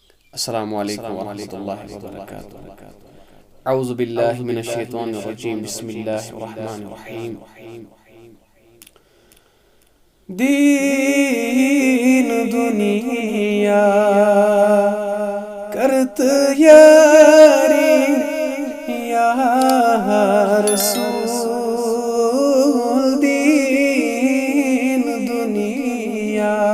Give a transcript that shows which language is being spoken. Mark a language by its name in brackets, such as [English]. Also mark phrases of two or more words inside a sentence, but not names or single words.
[Arabic] السلام عليكم ورحمة الله وبركاته. أعوذ بالله من الشيطان الرجيم، بسم الله الرحمن الرحيم. [Hindi] दीन दुनिया करत यारी या रसूल, दीन दुनिया